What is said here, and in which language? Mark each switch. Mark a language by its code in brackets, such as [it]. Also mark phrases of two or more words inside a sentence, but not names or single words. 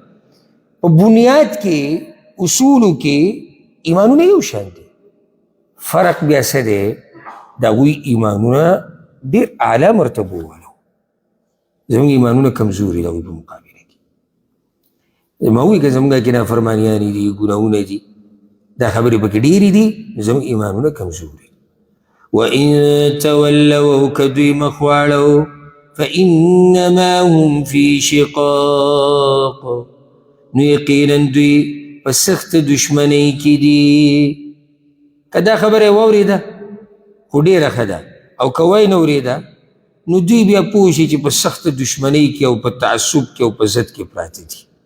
[ps] په بنیاد کې اصولو کې ایمانونه یو شان دي، فرق بیا څه دی؟ د هغوی ایمانونه ډېر اعلی مرتبو والو، زمونږ ایمانونه کمزوري د هغوی په مقابله کې. ما وایي که زمونږ کې نافرمانیانې دي، ګناهونه دي، دا خبرې پکې ډېرې دي، زمونږ ایمانونه کمزوري. [ar] وإن تولوا، [ps] او که دوی مخ واړو، [ar] فإنما هم في شقاق، [ps] نو یقینا دوی په سخت دشمنۍ کې دي. که دا خبره واورېده خو ډېره ښه ده، او که وای نه اورېده نو دوی بیا پوه شي چې په سخت دشمنۍ کې او په تعصب کې او په ضد کې پراته دي.